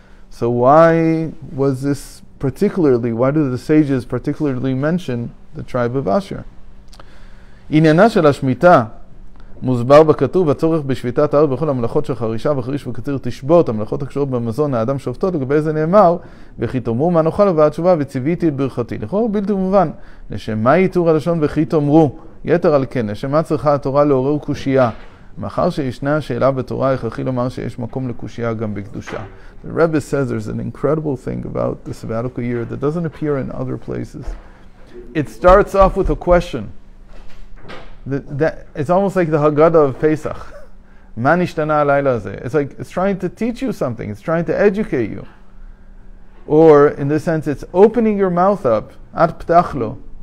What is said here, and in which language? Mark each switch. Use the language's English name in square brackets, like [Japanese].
[English] So why was this particularly, why do the sages particularly mention the tribe of Asher? [Hebrew] עניינה של השמיטה מוסבר בכתוב, הצורך בשביתת הארץ בכל המלאכות של חרישה וחריש וקציר תשבות, המלאכות הקשורות במזון האדם שופטו, לגבי זה נאמר, וכי תאמרו מה נאכל ובעד תשובה וציוויתי את ברכתי. לכאורה בלתי מובן, לשם מה ייתור הלשון וכי תאמרו, יתר על כן, לשם מה צריכה התורה לעורר קושייה, מאחר שישנה שאלה בתורה, הכרחי לומר שיש מקום לקושייה גם בקדושה. [English] The Rebbe says there's an incredible thing about the sabbatical year that doesn't appear in other places. It starts off with a question. It's almost like the Haggadah of Pesach. [Hebrew] Ma nishtana halayla hazeh. [English] It's like it's trying to teach you something. It's trying to educate you. Or, in this sense, it's opening your mouth up. [Hebrew] At ptachlo.